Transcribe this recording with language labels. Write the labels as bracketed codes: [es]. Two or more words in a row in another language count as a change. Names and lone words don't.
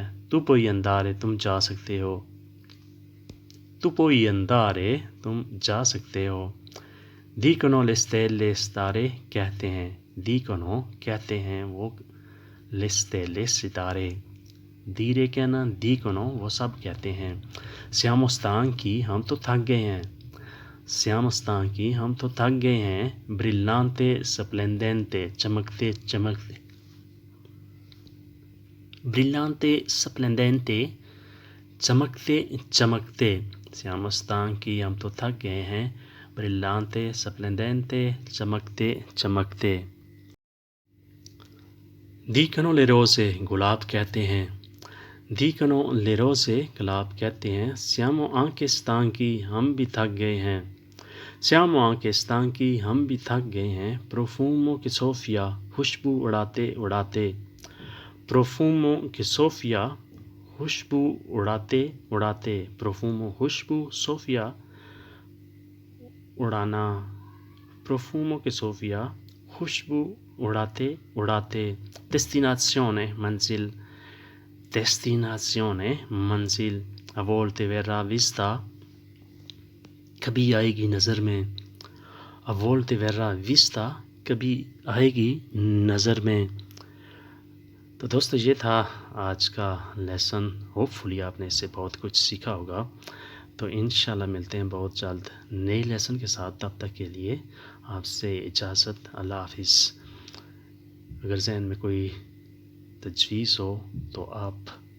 [it] tu puoi andare, [ur] تم جا سکتے ہو. [it] tu puoi andare, [ur] تم جا سکتے ہو. [it] dicono le stelle, [ur] ستارے کہتے ہیں. dicono, کہتے ہیں وہ. [it] le stelle, [ur] ستارے. dire کہنا. dicono, وہ سب کہتے ہیں. [it] siamo stanchi, [ur] ہم تو تھک گئے ہیں. [it] siamo stanchi, [ur] ہم تو تھک گئے ہیں. [it] brillante, splendente, [ur] چمکتے چمکتے. [it] brillante splendente [ur] چمکتے چمکتے [it] siamo stanchi [ur] ہم تو تھک گئے ہیں [it] brillante splendente [ur] چمکتے چمکتے [it] dicono le rose [ur] گلاب کہتے ہیں [it] dicono le rose [ur] گلاب کہتے ہیں [it] siamo anche stanchi [ur] ہم بھی تھک گئے ہیں [it] siamo anche stanchi [ur] ہم بھی تھک گئے ہیں [it] profumo che soffia [ur] خوشبو اڑاتے اڑاتے [it] profumo che soffia [ur] خوشبو اڑاتے اڑاتے profumo خوشبو soffia اڑانا [it] profumo che soffia [ur] خوشبو اڑاتے اڑاتے destinazione منزل destinazione منزل [it] a volte verrà vista [ur] کبھی آئے گی نظر میں [it] a volte verrà vista [ur] کبھی آئے گی نظر میں تو دوستو یہ تھا آج کا لیسن ہوپ فلی آپ نے اس سے بہت کچھ سیکھا ہوگا تو انشاءاللہ ملتے ہیں بہت جلد نئے لیسن کے ساتھ تب تک کے لیے آپ سے اجازت اللہ حافظ اگر ذہن میں کوئی تجویز ہو تو آپ